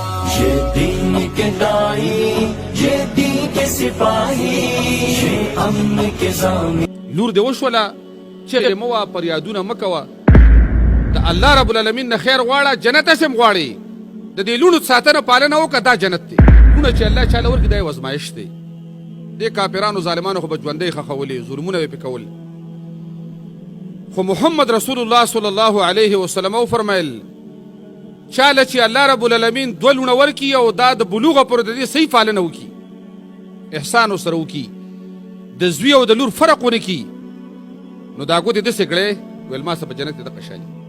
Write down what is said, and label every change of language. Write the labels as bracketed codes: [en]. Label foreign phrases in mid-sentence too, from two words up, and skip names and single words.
[ur] یہ دین کے داعی، یہ دین کے سپاہی، یہ امن کے ضامی. [ps] لور دې وشوله چغې مه وه فریادونه مه کوه د الله رب العالمین نه خیر غواړه جنت هسې هم غواړې د دې لوڼو ساتنه پالنه وکړه دا جنت دی لوڼه چې الله چاله ورکړي دا یې ازمایښت دی دې کافرانو ظالمانو خو به ژوندی ښخولې ظلمونه به پې کول خو محمد رسول الله صلی الله علیه وسلم وفرمیل چاله چې الله رب العالمین دوه لوڼه ورکړي او دا د بلوغه پورې د دې صحیح پالنه وکړي احسان ورسره وکړي د زوی او د لور فرق ونه کړي نو دا ګوتې داسې کړې ویل ما څه په جنت کې دغه شالي